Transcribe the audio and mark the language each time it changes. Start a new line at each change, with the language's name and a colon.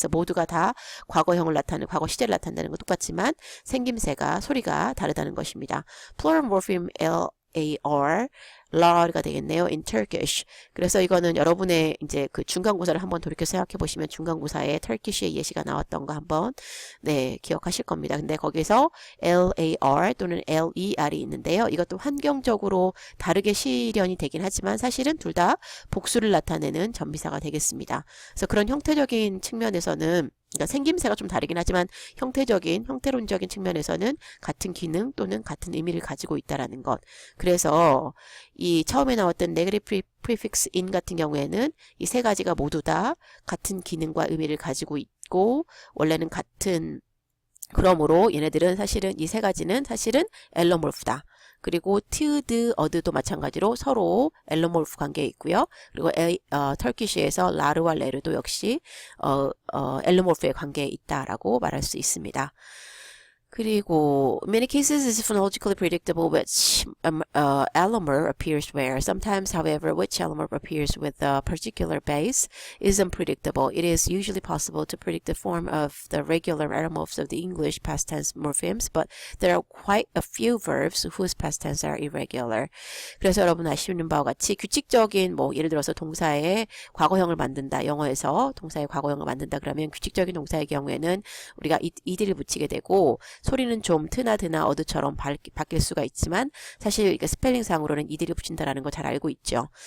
Korean: 그래서 모두가 다 과거형을 나타내는 과거 시제를 나타낸다는 건 똑같지만 생김새가 소리가 다르다는 것입니다.
English: Plural morpheme LAR lar가 되겠네요. in Turkish.
Korean: 그래서 이거는 여러분의 이제 그 중간고사를 한번 돌이켜 생각해 보시면 중간고사에 Turkish의 예시가 나왔던 거 한번 기억하실 겁니다. 근데 거기서 LAR 또는 LER이 있는데요. 이것도 환경적으로 다르게 실현이 되긴 하지만 사실은 둘 다 복수를 나타내는 전비사가 되겠습니다. 그래서 그런 형태적인 측면에서는 그러니까 생김새가 좀 다르긴 하지만 형태론적인 측면에서는 같은 기능 또는 같은 의미를 가지고 있다라는 것. 그래서 이 처음에 나왔던 negative prefix in 같은 경우에는 이 세 가지가 모두 다 같은 기능과 의미를 가지고 있고 원래는 같은 그러므로 얘네들은 사실은 이 세 가지는 사실은 앨러몰프다. 그리고 트드, 어드도 마찬가지로 서로 앨러몰프 관계에 있고요. 그리고 터키시에서 라르와 레르도 역시 앨러몰프의 관계에 있다라고 말할 수 있습니다.
English: 그리고 in many cases it's phonologically predictable which allomer appears where. Sometimes, however, which allomer appears with a particular base is unpredictable. It is usually possible to predict the form of the regular allomorphs of the English past tense morphemes, but there are quite a few verbs whose past tense are irregular.
Korean: 그래서 여러분 아시는 바와 같이 규칙적인 뭐 예를 들어서 동사의 과거형을 만든다. 영어에서 동사의 과거형을 만든다 그러면 규칙적인 동사의 경우에는 우리가 이들을 붙이게 되고 소리는 좀 트나 드나 어드처럼 바뀔 수가 있지만 사실 스펠링상으로는 이들을 붙인다라는 거 잘 알고 있죠.